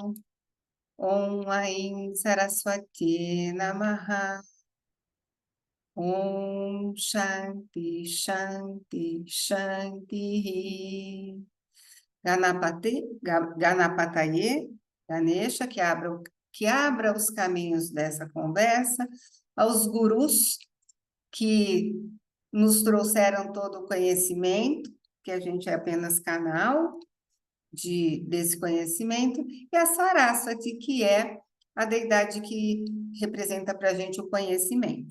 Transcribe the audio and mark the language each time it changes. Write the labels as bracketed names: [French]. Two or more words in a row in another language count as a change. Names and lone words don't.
[Sanskrit] Om Aim Saraswati Namaha. Om Shanti Shanti Shanti. Ganapataye, Ganesha, [Portuguese] que abra os caminhos dessa conversa, aos gurus que nos trouxeram todo o conhecimento, que a gente é apenas canal desse conhecimento, e a Saraswati, que é a deidade que representa para a gente o conhecimento.